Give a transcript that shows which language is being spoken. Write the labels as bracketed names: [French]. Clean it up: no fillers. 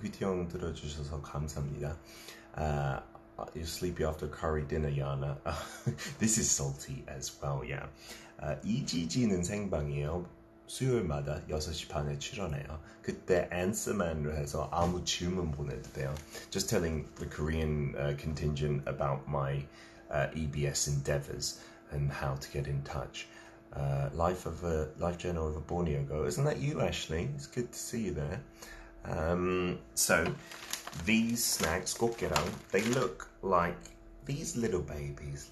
[Korean] 귀티형 들어주셔서 감사합니다. [English] You're sleepy after curry dinner, Yana. This is salty as well, yeah. [Korean] EGG는 생방이에요. 수요일마다 6시 반에 출연해요. 그때 answerman으로 해서 아무 질문 보내도 돼요. [English] Just telling the Korean contingent about my EBS endeavours and how to get in touch. Life journal of a Borneo girl. Isn't that you, Ashley? It's good to see you there. So these snacks, kokkerang, they look like these little babies.